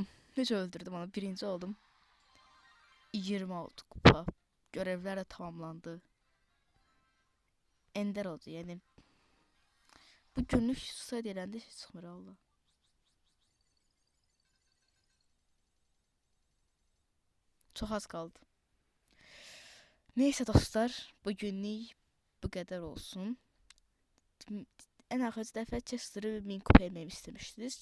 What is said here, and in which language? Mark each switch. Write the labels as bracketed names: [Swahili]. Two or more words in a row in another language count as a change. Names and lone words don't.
[Azerbaijani] Necə öldürdüm onu, birinci oldum. 26 kupa. [Turkish] Görevler de tamamlandı. Ender oldu yani. [Azerbaijani] Bu günlük sayı eləndə heç çıxmır Allah. Çox az qaldı. Neyse dostlar, bugünlük bu qədər olsun. En axırıncı dəfə Chester'ı 1000 kupa eləməyimi istemişdiniz.